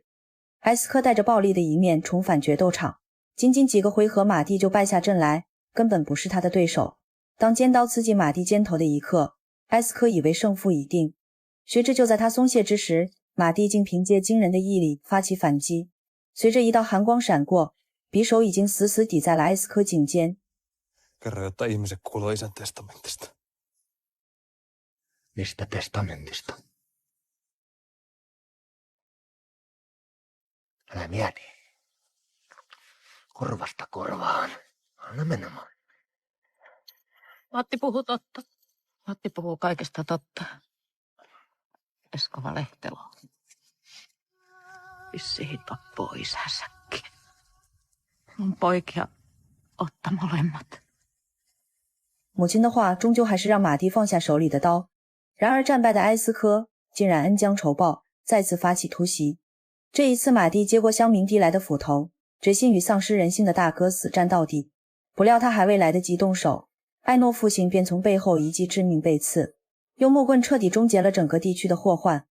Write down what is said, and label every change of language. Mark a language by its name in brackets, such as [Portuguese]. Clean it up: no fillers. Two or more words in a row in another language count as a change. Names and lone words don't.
[Chinese] 埃斯科带着暴力的一面重返决斗场，仅仅几个回合，马蒂就败下阵来，根本不是他的对手。当尖刀刺进马蒂肩头的一刻，埃斯科以为胜负已定，谁知就在他松懈之时，马蒂竟凭借惊人的毅力发起反击。随着一道寒光闪过，匕首已经死死抵在了埃斯科颈间。 [Finnish] Kerro, jotta ihmiset kuulee isän testamentista. Mistä testamentista? Älä mieti. Korvasta korvaan. Anna mennä. Matti puhuu totta. Matti puhuu kaikesta totta. Esko Valehtelo. Vissiin tappoo isänsäkin. Mun poikia otta molemmat. [Chinese] 母亲的话终究还是让马蒂放下手里的刀，然而战败的埃斯科竟然恩将仇报，再次发起突袭。这一次马蒂接过乡民递来的斧头，决心与丧失人性的大哥死战到底。不料他还未来得及动手，艾诺父亲便从背后一记致命背刺，用木棍彻底终结了整个地区的祸患。